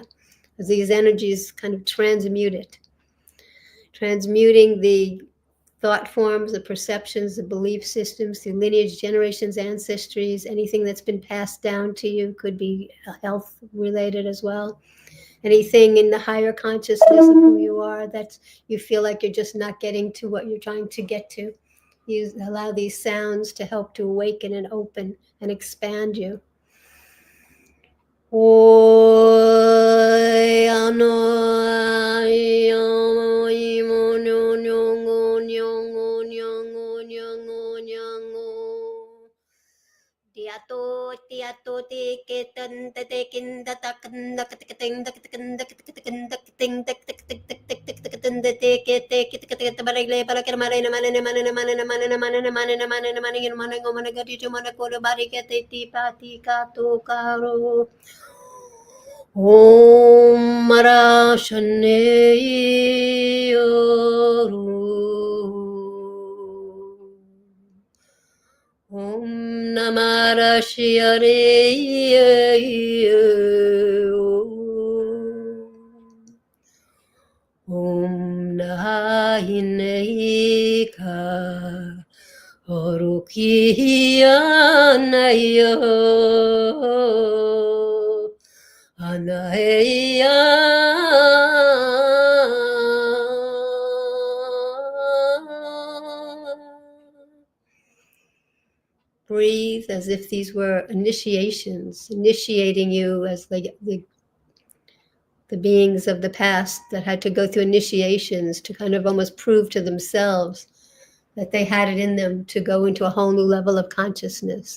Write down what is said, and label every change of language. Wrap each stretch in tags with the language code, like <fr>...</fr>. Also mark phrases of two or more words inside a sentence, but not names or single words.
<en>As these energies kind of transmute it, transmuting the thought forms, the perceptions, the belief systems, the lineage, generations, ancestries, anything that's been passed down to you, could be health related as well. Anything in the higher consciousness of who you are that you feel like you're just not getting to what you're trying to get to. You allow these sounds to help to awaken and open and expand you. Tiato tiato te ketan te kin da ta kan da ting da ting da ting da ting da ting da te ke te baragle para ke mane go mane gati to mane ko bari ke te ti pa ti ka to karo.</en> <sa>Om Mara Shane Om Namah Shivaya. Om Nahineka Orukiyanayo Anaya.</sa> <en>Breathe as if these were initiations, initiating you as like the beings of the past that had to go through initiations to kind of almost prove to themselves that they had it in them to go into a whole new level of consciousness.</en>